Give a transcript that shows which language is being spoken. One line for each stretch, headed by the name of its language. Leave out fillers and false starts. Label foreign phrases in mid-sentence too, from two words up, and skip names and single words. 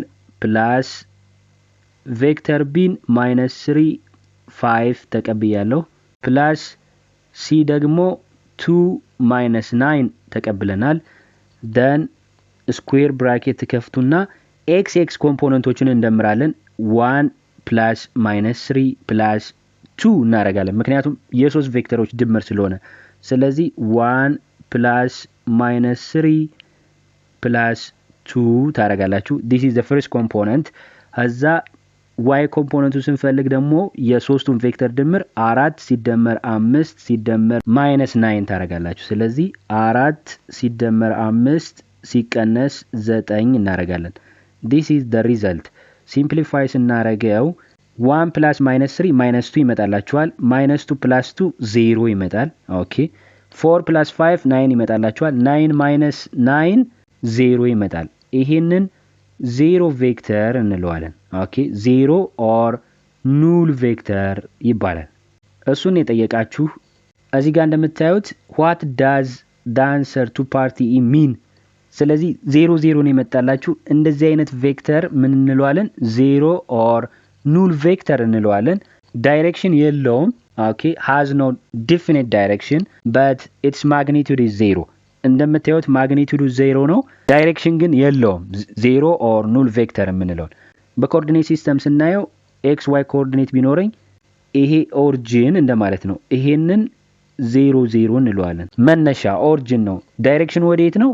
Amharic: ፕላስ ቬክተር ቢን -3 5 ተቀብያለሁ ፕላስ ሲ ደግሞ 2 -9 ተቀብለናል። then ስኩዌር ብራኬት ከፍቱና x ኮምፖነንቶችን እንደምራለን። 1 ፕላስ -3 ፕላስ 2 እናረጋለን ምክንያቱም የሶስት ቬክተሮች ድምር ስለሆነ። ስለዚህ 1 ፕላስ -3 ፕላስ 2 ታረጋላችሁ።
English: this is the first component።
Amharic: እዛ y ኮምፖነንቱ ስንፈልግ ደግሞ የሶስቱን ቬክተር ድምር 4 ሲደመር 5 ሲደመር -9 ታረጋላችሁ። ስለዚህ 4 ሲደመር 5 ሲቀነስ 9 እናረጋለን።
English: this is the result።
Amharic: ሲምፕሊፋይ ስናረገው 1 + -3 -2 ይመጣላችኋል። -2 + 2 0 ይመጣል። ኦኬ 4 + 5 9 ይመጣላችኋል። 9 - 9 0 ይመጣል። ይሄንን ዜሮ ቬክተር እንለዋለን።
English: okay zero or null vector
Amharic: ይባላል። እሱን የጠየቃችሁ እዚህ ጋር እንደምታዩት
English: what does the answer to party mean?
Amharic: ስለዚህ 0 0 ነው የመጣላችሁ። እንደዚህ አይነት ቬክተር ምን እንለዋለን?
English: zero or null vector
Amharic: እንለዋለን። ዳይሬክሽን የለውም።
English: ኦኬ has no definite direction but its magnitude is 0.
Amharic: እንደምታዩት ማግኒቱዱ 0 ነው። ዳይሬክሽን ግን የለውም። 0
English: or null vector
Amharic: የምንለው በኮኦርዲኔት ሲስተም ስናየው ኤክስ ዋይ ኮኦርዲኔት ቢኖረኝ ይሄ ኦሪጂን እንደማለት ነው። ይሄንን 0 0 እንለዋለን። መነሻ ኦሪጂን ነው። ዳይሬክሽን ወዴት ነው?